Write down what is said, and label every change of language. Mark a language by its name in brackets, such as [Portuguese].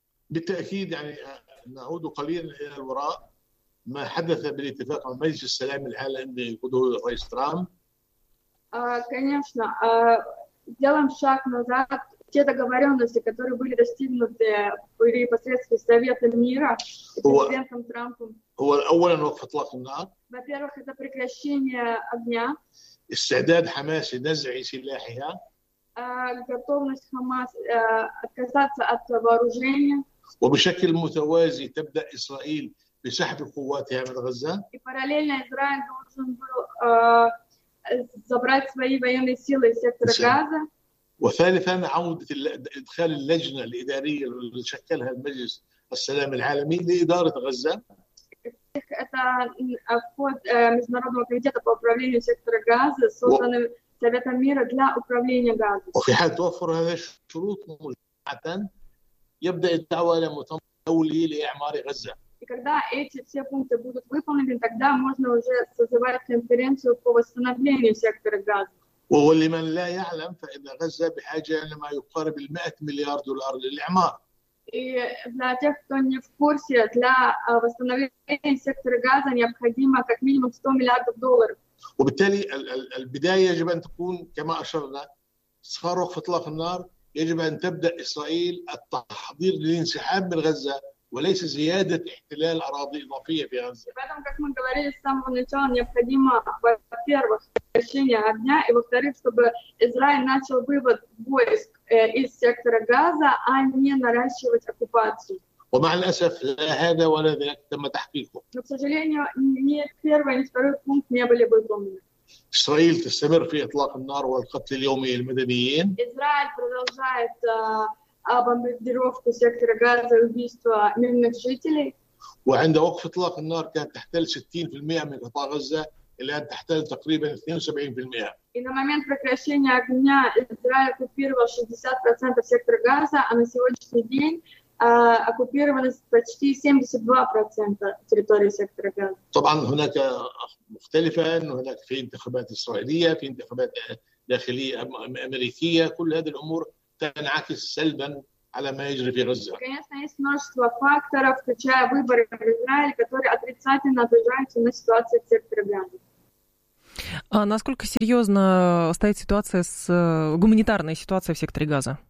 [Arabic] بالتأكيد يعني نعود قليلا إلى الوراء ما حدث بالاتفاق مع مجلس السلام العالمي عند قدوم الرئيس ترامب. [Russian] Конечно, делаем шаг назад те договоренности, которые были достигнуты при посредстве Совета мира президентом Трампом. [Arabic] هو الأول أن وقف إطلاق النار. [Russian] Во-первых, это прекращение огня. [Arabic] استعداد حماس لنزع سلاحها. [Russian] Готовность Хамас отказаться от вооружения. [Arabic] وبشكل متوازي تبدأ إسرائيل بسحب قواتها من غزة. [Russian] И параллельно Израиль должен был забрать свои военные силы из сектора Газа. [Arabic] وثالثاً عودة إدخال اللجنة الإدارية اللي شكلها المجلس السلام العالمي لإدارة غزة. [Russian] Это вход международного комитета по управлению сектора Газа, созданным Советом мира для управления Газой. [Arabic] وفي حال توفر هذه الشروط مجمعة. يبدأ الدعوة إلى مؤتمر دولي لإعمار غزة. [Russian] Когда эти все пункты будут выполнены, тогда можно уже созывать конференцию по восстановлению сектора Газа. [Arabic] ولمن لا يعلم فإن غزة بحاجة لما يقارب $100 مليار للإعمار. [Russian] И для тех, кто не в курсе, для восстановления сектора Газа необходимо как минимум $100 миллиардов. [Arabic] وبالتالي البداية يجب أن تكون كما أشرنا صار وقف إطلاق النار. يجب أن تبدأ إسرائيل التحضير للانسحاب من غزة وليس زيادة احتلال أراضي إضافية في غزة. بعدم كما [Russian] говорили с самого начала необходимо во-первых прекращение огня и во-вторых чтобы Израиль начал вывод войск из сектора Газа, а не наращивать оккупацию. [Arabic] ومع الأسف لا هذا ولا ذلك تم تحقيقه. [Russian] Но к сожалению ни первый ни второй пункт не были выполнены. [Arabic] إسرائيل تستمر في إطلاق النار والقتل اليومي للمدنيين. [Russian] إسرائيل продолжает бомбардировку сектора Газа и убийство мирных жителей. [Arabic] وعند وقف إطلاق النار كانت تحتل 60% من قطاع غزة إلى أن تحتل تقريباً 72%. [Russian] И на момент прекращения огня Израиль оккупировал 60% сектора Газа, а на сегодняшний день оккупировано почти 72% территории сектора Газа. [Arabic] طبعاً هناك مختلفة أنه هناك في انتخابات إسرائيلية في انتخابات داخلية أمريكية كل هذه الأمور تنعكس سلباً على ما يجري في غزة. [Russian] Конечно, есть множество факторов, включая выборы в Израиле, которые отрицательно отражаются на ситуации в секторе Газа. А насколько серьезно стоит ситуация с гуманитарной ситуацией в секторе Газа?